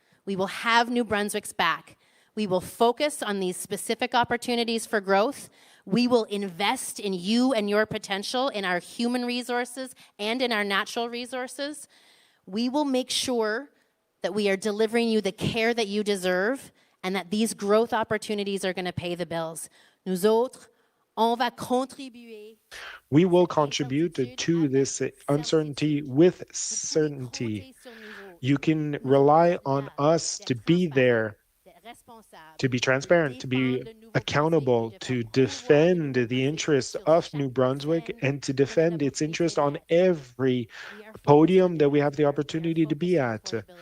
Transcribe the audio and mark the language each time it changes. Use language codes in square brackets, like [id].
[en] We will have New Brunswick's back. We will focus on these specific opportunities for growth. We will invest in you and your potential, in our human resources and in our natural resources. We will make sure that we are delivering you the care that you deserve and that these growth opportunities are going to pay the bills. [fr] Nous autres, on va contribuer. [en] We will contribute to this uncertainty with certainty. You can rely on us to be there, to be transparent, to be accountable, to defend the interests of New Brunswick and to defend its interest on every podium that we have the opportunity to be at.